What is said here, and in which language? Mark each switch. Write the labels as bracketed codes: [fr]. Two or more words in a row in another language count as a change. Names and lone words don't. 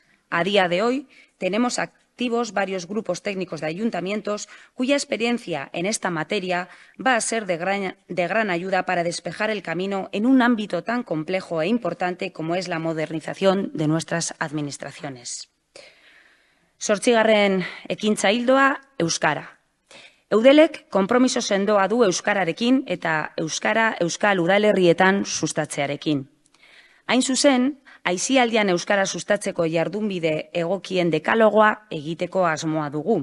[es] A día de hoy, tenemos activos varios grupos técnicos de ayuntamientos cuya experiencia en esta materia va a ser de gran ayuda para despejar el camino en un ámbito tan complejo e importante como es la modernización de nuestras administraciones. [eu] 8. ekintza ildoa, euskara. Eudelek konpromiso sendoa du euskararekin eta euskara euskal udalerrietan sustatzearekin. Hain zuzen, aisialdian euskara sustatzeko jardunbide egokien dekalogoa egiteko asmoa dugu.